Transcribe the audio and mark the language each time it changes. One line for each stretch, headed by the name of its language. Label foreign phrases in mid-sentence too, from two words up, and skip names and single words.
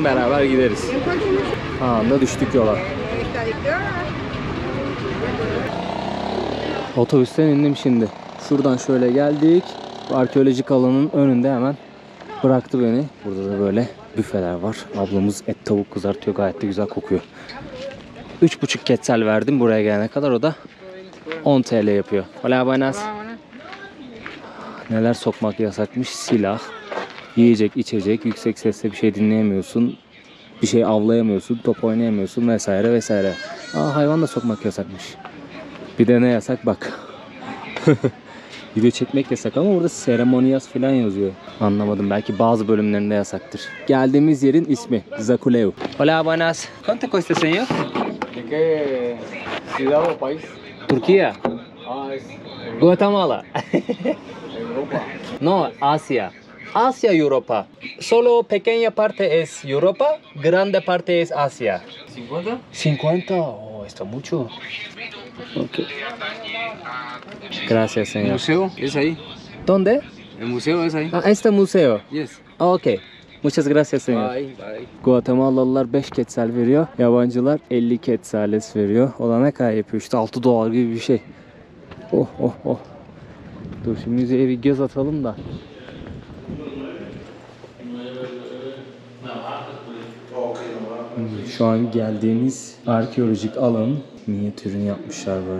Turkish: Beraber gideriz. Anında düştük yola. Otobüsten indim şimdi. Şuradan şöyle geldik. Arkeolojik alanın önünde hemen bıraktı beni. Burada da böyle büfeler var. Ablamız et tavuk kızartıyor. Gayet de güzel kokuyor. 3,5 quetzal verdim buraya gelene kadar. O da 10 TL yapıyor.
Spanish: Hola buenas.
Turkish: Neler sokmak yasakmış? Silah, yiyecek, içecek, yüksek sesle bir şey dinleyemiyorsun. Bir şey avlayamıyorsun, top oynayamıyorsun vesaire vesaire. Hayvan da sokmak yasakmış. Bir de ne yasak bak. Video çekmek yasak ama burada seremonias falan yazıyor. Anlamadım, belki bazı bölümlerinde yasaktır. Geldiğimiz yerin ismi Zaculeu.
Spanish: Hola buenas. ¿Cuánto cuesta señor? ¿De qué ciudad o país? Turquía. Es Guatemala. Europa. No, Asia. Asia, Europa. Solo pequeña parte es Europa, grande parte es Asia. ¿50? 50. Oh, está mucho. Okay. Gracias, El señor. museo es ahí. ¿Dónde? El museo es ahí. Este museo. Yes. Okay. Muchas gracias, señor.
English: Bye. Bye.
Turkish: Guatemalalılar 5 quetzal veriyor. Yabancılar 50 quetzales veriyor. O da ne kadar yapıyor? İşte 6 dolar gibi bir şey. Oh oh oh. Dur şimdi müzeye bir göz atalım da. Şu an geldiğimiz arkeolojik alanın minyatürünü yapmışlar böyle.